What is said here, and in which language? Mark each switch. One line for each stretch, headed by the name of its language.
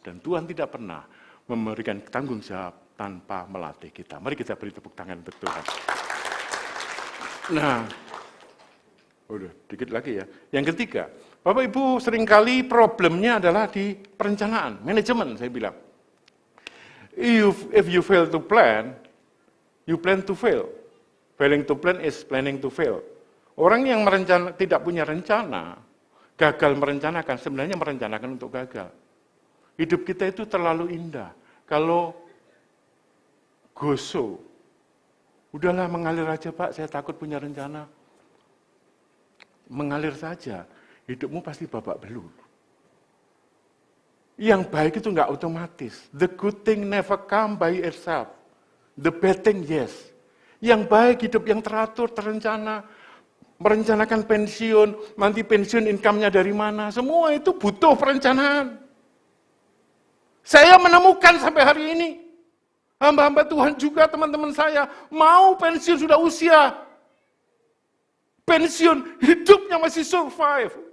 Indonesian: Dan Tuhan tidak pernah memberikan tanggung jawab tanpa melatih kita. Mari kita beri tepuk tangan untuk Tuhan. Nah, udah dikit lagi ya. Yang ketiga, Bapak Ibu seringkali problemnya adalah di perencanaan, manajemen saya bilang.
English: If you fail to plan, you plan to fail. Failing to plan is planning to fail.
Indonesian: Orang yang tidak punya rencana, gagal merencanakan, sebenarnya merencanakan untuk gagal. Hidup kita itu terlalu indah. Kalau goso, udahlah mengalir aja Pak, saya takut punya rencana. Mengalir saja, hidupmu pasti babak belur. Yang baik itu enggak otomatis.
English: The good thing never come by itself. The bad thing, yes.
Indonesian: Yang baik hidup yang teratur, terencana, merencanakan pensiun, nanti pensiun income-nya dari mana, semua itu butuh perencanaan. Saya menemukan sampai hari ini, hamba-hamba Tuhan juga teman-teman saya, mau pensiun sudah usia, pensiun, hidupnya masih survive.